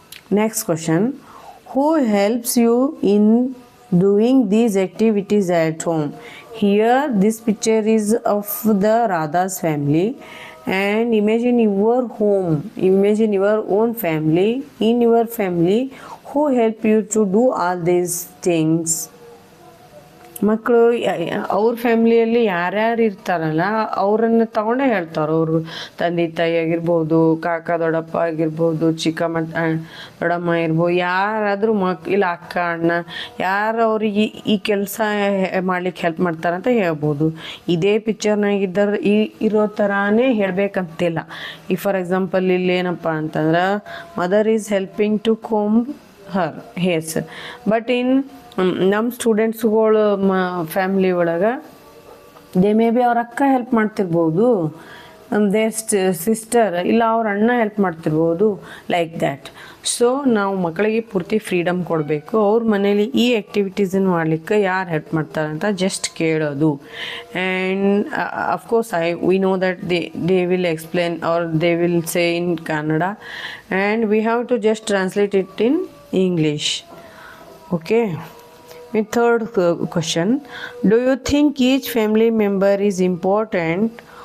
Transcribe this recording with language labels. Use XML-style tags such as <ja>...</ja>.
<en>Next question, who helps you in doing these activities at home? Here this picture is of the Radha's family, and imagine your home, imagine your own family, in your family who help you to do all these things.</en> <kn>ಮಕ್ಕಳು ಅವ್ರ ಫ್ಯಾಮ್ಲಿಯಲ್ಲಿ ಯಾರ್ಯಾರು ಇರ್ತಾರಲ್ಲ ಅವರನ್ನು ತಗೊಂಡೇ ಹೇಳ್ತಾರೆ. ಅವರು ತಂದೆ ತಾಯಿ ಆಗಿರ್ಬೋದು, ಕಾಕ ದೊಡ್ಡಪ್ಪ ಆಗಿರ್ಬೋದು, ಚಿಕ್ಕಮ್ಮ ದೊಡ್ಡಮ್ಮ ಇರ್ಬೋದು, ಯಾರಾದರೂ ಇಲ್ಲ ಅಕ್ಕ ಅಣ್ಣ ಯಾರು ಅವ್ರಿಗೆ ಈ ಕೆಲಸ ಮಾಡ್ಲಿಕ್ಕೆ ಹೆಲ್ಪ್ ಮಾಡ್ತಾರಂತ ಹೇಳ್ಬೋದು. ಇದೇ ಪಿಕ್ಚರ್ನಾಗಿದ್ದರು ಇರೋ ಥರಾನೇ ಹೇಳಬೇಕಂತಿಲ್ಲ. ಈ ಫಾರ್ ಎಕ್ಸಾಂಪಲ್ ಇಲ್ಲಿ ಏನಪ್ಪ ಅಂತಂದ್ರೆ</kn> <en>mother is helping to comb her hairs,</en> <kn>but in ನಮ್ಮ ಸ್ಟೂಡೆಂಟ್ಸ್ಗಳು ಫ್ಯಾಮ್ಲಿ ಒಳಗೆ ಮೇ ಬಿ ಅವ್ರ ಅಕ್ಕ ಹೆಲ್ಪ್ ಮಾಡ್ತಿರ್ಬೋದು,</kn> <en>their sister</en> <kn>ಇಲ್ಲ ಅವ್ರ ಅಣ್ಣ ಹೆಲ್ಪ್ ಮಾಡ್ತಿರ್ಬೋದು,</kn> <en>Like that.</en> <kn>ಸೊ ನಾವು ಮಕ್ಕಳಿಗೆ ಪೂರ್ತಿ ಫ್ರೀಡಮ್ ಕೊಡಬೇಕು. ಅವ್ರ ಮನೇಲಿ ಈ ಆ್ಯಕ್ಟಿವಿಟೀಸನ್ನು ಮಾಡಲಿಕ್ಕೆ ಯಾರು ಹೆಲ್ಪ್ ಮಾಡ್ತಾರಂತ ಜಸ್ಟ್ ಕೇಳೋದು.</kn> <en>And of course we know that they will explain or they will say in Kannada and we have to just translate it in English. Okay. My third question, do you think each family member is important?</en>